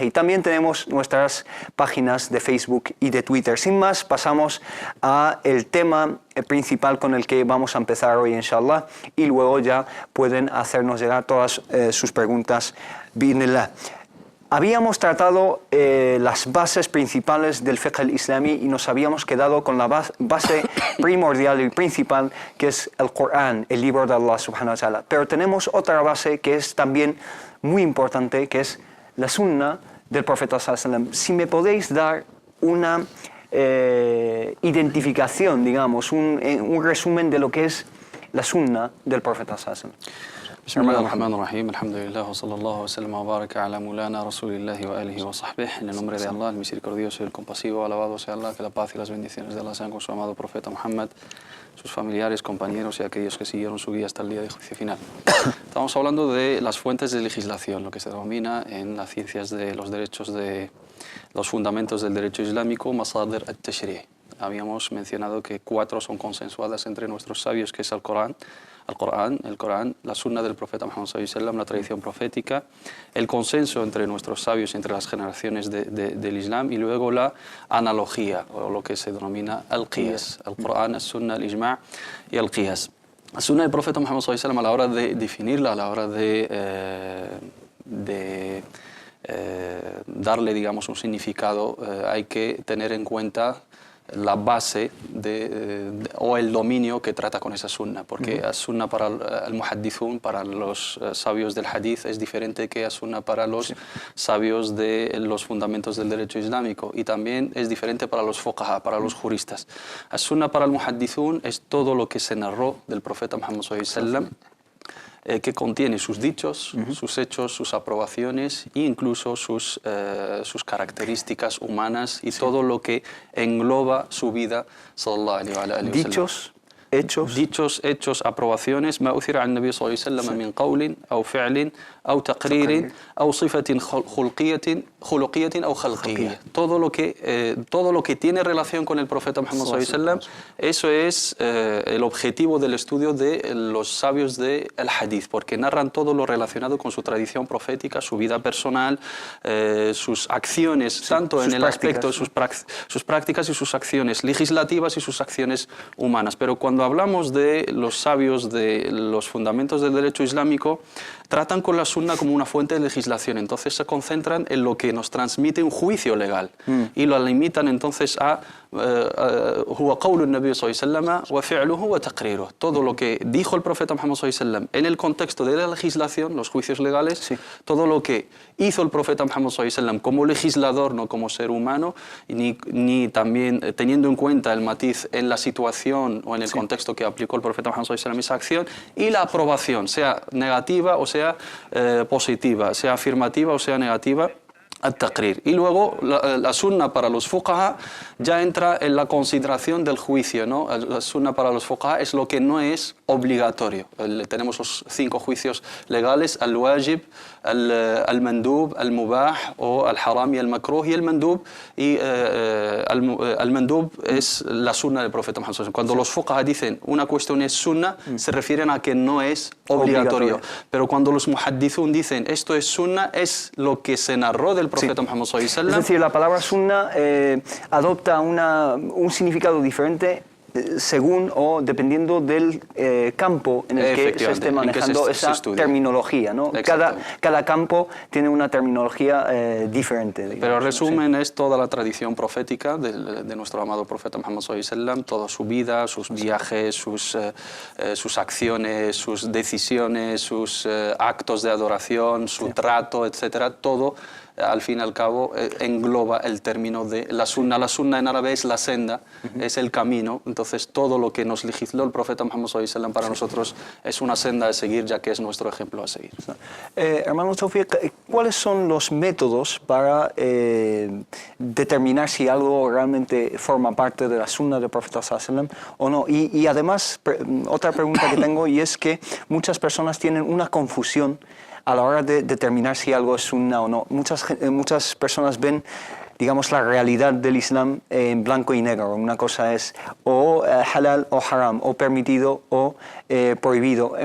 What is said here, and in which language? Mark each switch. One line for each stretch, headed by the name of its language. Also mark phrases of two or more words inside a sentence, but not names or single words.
Spanish: Y también tenemos nuestras páginas de Facebook y de Twitter. Sin más, pasamos al tema principal con el que vamos a empezar hoy,
Arabic: إن شاء الله,
Spanish: y luego ya pueden hacernos llegar todas sus preguntas,
Arabic: بإذن الله.
Spanish: Habíamos tratado las bases principales del
Arabic: الفقه الإسلامي
Spanish: y nos habíamos quedado con la base primordial y principal, que es el Corán, el libro de
Arabic: الله سبحانه وتعالى.
Spanish: Pero tenemos otra base que es también muy importante, que es la sunna del profeta
Arabic: صلى الله عليه وسلم.
Spanish: Si me podéis dar una identificación, digamos, un resumen de lo que es la sunna del profeta
Arabic: صلى الله عليه وسلم. بسم الله الرحمن الرحيم الحمد لله وصلى الله وسلم وبارك على مولانا رسول الله وآله وصحبه.
Spanish: En el nombre de Allah, el misericordioso y el compasivo, alabado sea Allah, que la paz y las bendiciones de Allah sean con su amado profeta Muhammad, sus familiares, compañeros y aquellos que siguieron su guía hasta el día de juicio final. Estamos hablando de las fuentes de legislación, lo que se denomina en las ciencias de los derechos de los fundamentos del derecho islámico,
Arabic: مصادر التشريع'.
Spanish: Habíamos mencionado que 4 son consensuadas entre nuestros sabios, que es el Corán, la sunna del profeta Muhammad
Arabic: صلى الله عليه وسلم,
Spanish: la tradición profética, el consenso entre nuestros sabios, entre las generaciones del Islam, y luego la analogía, o lo que se denomina al-qiyas, el Corán, la sunna, el ijma' y el qiyas. La sunna del profeta Muhammad
Arabic: صلى الله عليه وسلم,
Spanish: a la hora de definirla, a la hora de darle, digamos, un significado, hay que tener en cuenta la base o el dominio que trata con esa sunna, porque la sunna para el muhaddithun, para los sabios del hadith, es diferente que la sunna para los sabios de los fundamentos del derecho islámico, y también es diferente para los fuqaha, para los juristas. La sunna para el muhaddithun es todo lo que se narró del profeta Muhammad
Arabic: صلى الله عليه وسلم,
Spanish: que contiene sus dichos, sus hechos, sus aprobaciones e incluso sus características humanas y todo lo que engloba su vida,
Arabic: صلى الله عليه وسلم.
Spanish: Dichos, hechos, aprobaciones,
Arabic: ما أثر عن النبي صلى الله عليه وسلم من قول أو فعل أو تقرير أو صفة خلقية أو خلقية.
Spanish: Todo lo que tiene relación con el profeta Muhammad
Arabic: صلى الله عليه وسلم,
Spanish: eso es el objetivo del estudio de los sabios del hadith, porque narran todo lo relacionado con su tradición profética, su vida personal, sus acciones, tanto en el aspecto de sus prácticas y sus acciones legislativas y sus acciones humanas. Pero cuando hablamos de los sabios de los fundamentos del derecho islámico, tratan con la sunna como una fuente de legislación, entonces se concentran en lo que nos transmite un juicio legal y lo limitan entonces a
Arabic: هو قول النبي صلى الله عليه وسلم وفعله وتقريره.
Spanish: Todo lo que dijo el profeta Muhammad
Arabic: صلى الله عليه وسلم
Spanish: en el contexto de la legislación, los juicios legales, todo lo que hizo el profeta Muhammad
Arabic: صلى الله عليه وسلم
Spanish: como legislador, no como ser humano, ni también teniendo en cuenta el matiz en la situación o en el contexto que aplicó el profeta Muhammad
Arabic: صلى الله عليه وسلم
Spanish: esa acción, y la aprobación, sea negativa o sea positiva, sea afirmativa o sea negativa. al-taqrir. Y luego la sunna para los fuqaha ya entra en la consideración del juicio, ¿no? La sunna para los fuqaha es lo que no es obligatorio. Tenemos los 5 juicios legales:
Arabic: الواجب، المندوب، المباح
Spanish: o al-haram y al-makruh. Y el mandub, al-mandub es la sunna del profeta Muhammad. Cuando los fuqaha dicen una cuestión es sunna, se refieren a que no es obligatorio. Pero cuando los muhaddithun dicen esto es sunna, es lo que se narró del profeta Muhammad
Arabic: صلى الله عليه وسلم.
Spanish: Es decir, la palabra sunna adopta un significado diferente según o dependiendo del campo en el que se esté manejando esa terminología, ¿no? Cada campo tiene una terminología diferente. Digamos, pero resumen, es toda la tradición profética de nuestro amado profeta Muhammad
Arabic: صلى الله عليه وسلم,
Spanish: toda su vida, sus viajes, sus acciones, sus decisiones, sus actos de adoración, su trato, etcétera, todo al fin y al cabo engloba el término de la sunna. La sunna en árabe es la senda, es el camino. Entonces todo lo que nos legisló el profeta Muhammad
Arabic: صلى الله عليه وسلم
Spanish: para nosotros es una senda a seguir, ya que es nuestro ejemplo a seguir. Hermano Tawfiq, ¿cuáles son los métodos para determinar si algo realmente forma parte de la sunna del profeta
Arabic: صلى الله عليه وسلم
Spanish: o no? Y además, otra pregunta que tengo, y es que muchas personas tienen una confusión a la hora de determinar si algo es sunna o no. Muchas personas ven, digamos, la realidad del Islam en blanco y negro. Una cosa es o halal o haram, o permitido o prohibido.